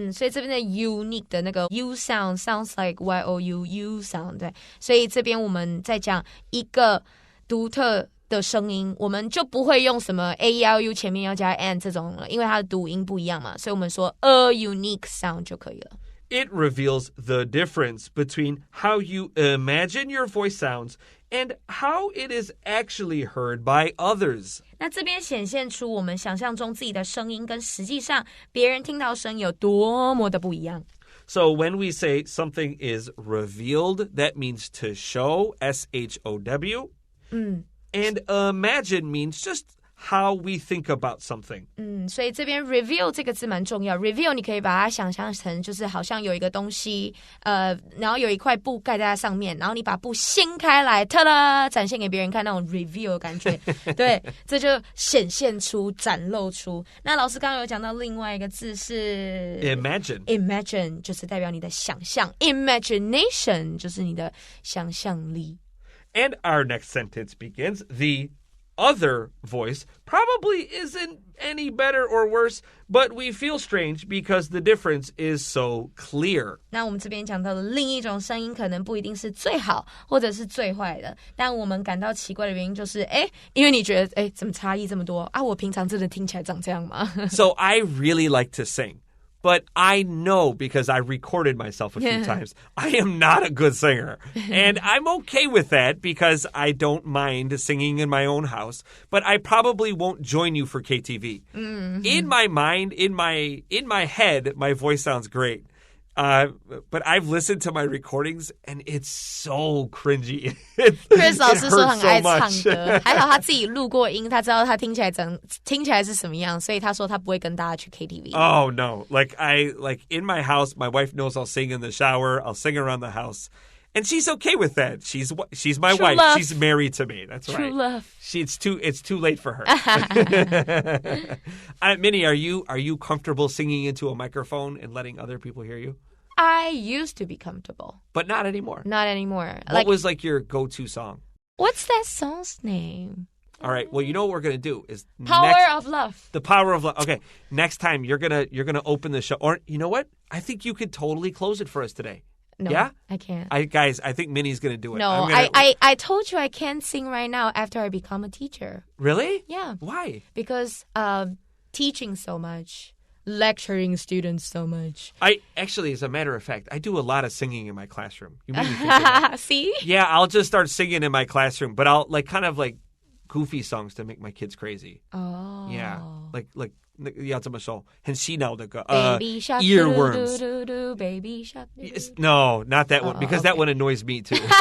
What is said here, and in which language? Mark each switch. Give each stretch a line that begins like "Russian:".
Chinese: 所以这边的 unique 的那个
English: U sound sounds like Y-O-U U sound.
Chinese: 对，所以这边我们在讲一个独特的声音，我们就不会用什么 A-E-I-O-U 前面要加 N 这种了，因为它的读音不一样嘛，所以我们说
English: a unique sound
Chinese: 就可以了。
English: It reveals the difference between how you imagine your voice sounds and how it is actually heard by others.
Chinese: 那这边显现出我们想象中自己的声音跟实际上别人听到声音有多么的不一样。
English: So when we say something is revealed, that means to show, S-H-O-W. And imagine means just how we think about something.
Chinese: 所以这边 reveal 这个字蛮重要。reveal 你可以把它想象成就是好像有一个东西，然后有一块布盖在它上面，然后你把布掀开来，ta da，展现给别人看那种 reveal 的感觉。对，这就显现出、展露出。那老师刚刚有讲到另外一个字是 imagine 就是代表你的想象 ，imagination 就是你的想象力。
English: And our next sentence begins, the other voice probably isn't any better or worse, but we feel strange because the difference is so clear.
Chinese: 那我们这边讲到的另一种声音可能不一定是最好或者是最坏的，但我们感到奇怪的原因就是因为你觉得怎么差异这么多啊，我平常真的听起来长这样吗？
English: So I really like to sing.But I know because I recorded myself a few times, I am not a good singer. And I'm okay with that because I don't mind singing in my own house. But I probably won't join you for KTV. In my mind, in my head, my voice sounds great. But I've listened to my recordings and it's so cringy.
Chinese: Chris 老师说很爱唱歌，还好他自己录过音，他知道他听起来是什么样，所以他说他不会跟大家去 KTV。
English: Oh no, like in my house, my wife knows I'll sing in the shower, I'll sing around the house. And she's okay with that. She's my True wife. love. She's married to me. That's True right. love. It's too late for her. Minnie, are you comfortable singing into a microphone and letting other people hear you? I used to be comfortable. But not anymore. Not anymore. What was like your go-to song? What's that song's name? All right. Well, you know what we're going to do is Power of Love. The Power of Love. Okay. Next time you're going to open the show, or you know what? I think you could totally close it for us today. No, yeah? I can't. Guys, I think Minnie's going to do it. No, I told you I can't sing right now after I become a teacher. Really? Yeah. Why? Because teaching so much, lecturing students so much. Actually, as a matter of fact, I do a lot of singing in my classroom. You made me think of that. See? Yeah, I'll just start singing in my classroom, but I'll kind of goofy songs to make my kids crazy. Oh. Yeah. Like
Chinese: 要怎么说很洗脑的歌
English: Baby shark, earworms. Baby shark. No, not that one, because that one annoys me too.